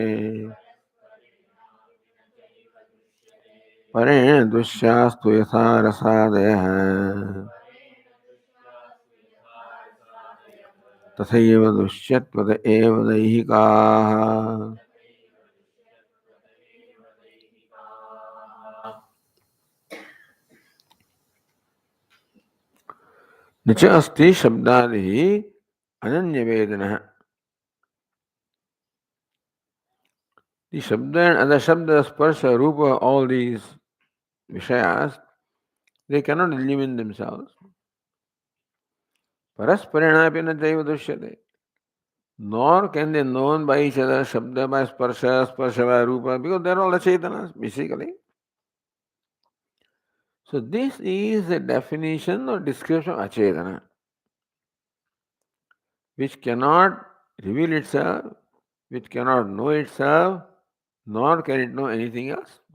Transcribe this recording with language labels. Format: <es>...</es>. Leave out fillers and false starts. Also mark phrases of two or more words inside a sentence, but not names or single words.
<sa>परेण दृश्यास्तु यथा रसादयः तथैव दृश्यत्वत एव दैहिकाः न च अस्ति शब्दादिः अनन्यवेदनः.</sa> <en>The Shabda and the</en> <sa>शब्द, स्पर्श, रूप,</sa> <en>all these Vishayas, they cannot live in themselves.</en> <sa>परस्परेण न चैव दृश्यते.</sa> <en>Nor can they known by each other, Shabda by Sparsha, Sparsha by Rupa, because they are all Achetanas, basically. So this is a definition or description of Achetana, which cannot reveal itself, which cannot know itself, nor can it know anything else.</en>